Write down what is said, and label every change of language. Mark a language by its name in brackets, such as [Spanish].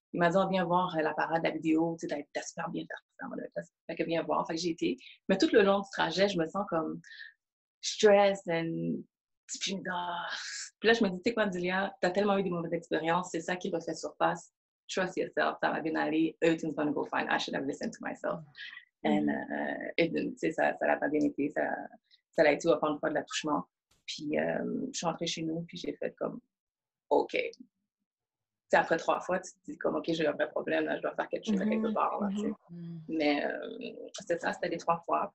[French] Il m'a dit, oh, viens voir la parade, la vidéo, tu sais, t'as super bien fait. Fait que viens voir. Fait que j'ai été. Mais tout le long du trajet, je me sens comme stress. Puis là, je me dis, tu sais quoi, Julia, t'as tellement eu des mauvaises expériences, c'est ça qui refait surface. [English] Trust yourself, [French] ça va bien aller. [English] Everything's gonna go fine. I should have listened to myself. [French] Tu sais, ça l'a pas bien été. Ça l'a été encore une fois de l'attouchement. Puis, je suis rentrée chez nous, puis j'ai fait comme, OK. T'sais, après 3 fois, tu te dis comme, OK, j'ai un vrai problème, là, je dois faire quelque chose à quelque part. Là, mais c'était ça, c'était les 3 fois.